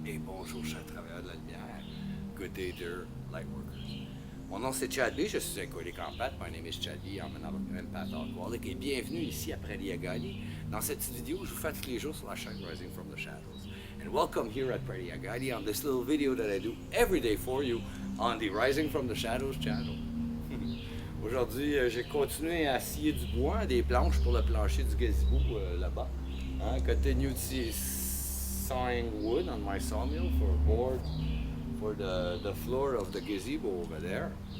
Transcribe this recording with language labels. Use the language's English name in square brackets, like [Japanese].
[French] Et bonjour, chers travailleurs de la lumière. [English] Good day, dear lightworkers. [French] Mon nom c'est Chad B. Je suis un collègue empath. [English] My name is Chad B. I'm an empath alcoholic. [French] Et bienvenue ici à Prairie Agadi. Dans cette petite vidéo, je vous fais tous les jours sur la chaîne Rising from the Shadows. [English] And welcome here at Prairie Agadi on this little video that I do every day for you on the Rising from the Shadows channel. [French] Aujourd'hui, j'ai continué à scier du bois, des planches pour le plancher du gazebo là-bas. [English] Continue sawing wood on my sawmill for a board for the floor of the gazebo over there.